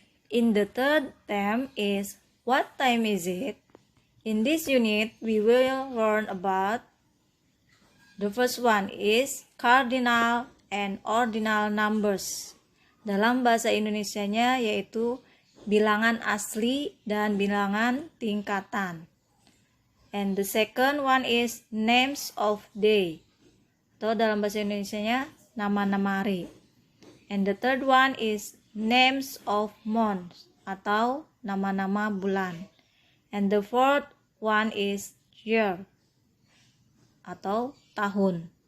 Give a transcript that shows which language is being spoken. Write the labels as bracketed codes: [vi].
[en] In the third theme is what time is it? In this unit, we will learn about the first one is cardinal and ordinal numbers. [id] Dalam bahasa Indonesianya yaitu bilangan asli dan bilangan tingkatan. [en] And the second one is names of day. [id] Atau dalam bahasa Indonesianya nama-nama hari. [en] And the third one is names of months [id] atau nama-nama bulan. [en] And the fourth one is year [id] atau tahun.